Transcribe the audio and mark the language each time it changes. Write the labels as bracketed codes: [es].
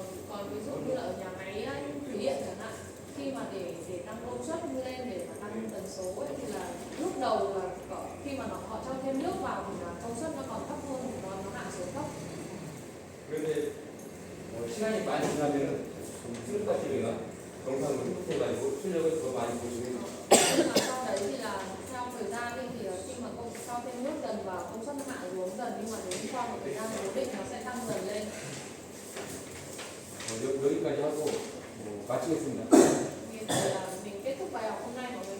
[vi] Còn ví dụ như là ở nhà máy thủy điện chẳng hạn, khi mà để tăng công suất lên để mà tăng tần số ấy, thì là lúc đầu là khi mà họ cho thêm nước vào thì là công suất nó còn thấp hơn thì nó hạ xuống thấp. [ko] 그런데 시간이 많이 지나면은 수력 발전기가 정상으로 회복해가지고 출력을 더 많이 볼 수 있는. [vi] Nhưng mà sau đấy thì là theo thời gian đi thì khi mà cho thêm nước dần vào công suất nó hạ xuống dần, nhưng mà đến sau một thời gian cố định nó sẽ tăng dần lên. [ko] 여기까지 하고 마치겠습니다. [vi] Vì vậy là mình kết thúc bài học hôm nay